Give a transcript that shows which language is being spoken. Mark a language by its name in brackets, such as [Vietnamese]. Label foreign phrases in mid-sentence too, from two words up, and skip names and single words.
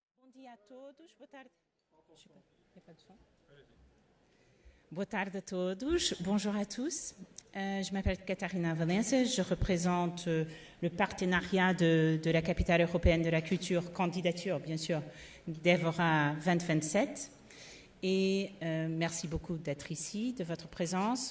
[Portuguese] dia a todos. Boa tarde. [French] Je sais pas, il n'y a pas de son. [Portuguese] Boa tarde à todos. [French] Bonjour à tous. Je m'appelle Catarina Valencia. Je représente le partenariat de la capitale européenne de la culture, candidature bien sûr, d'Evora 2027. Et merci beaucoup d'être ici, de votre présence.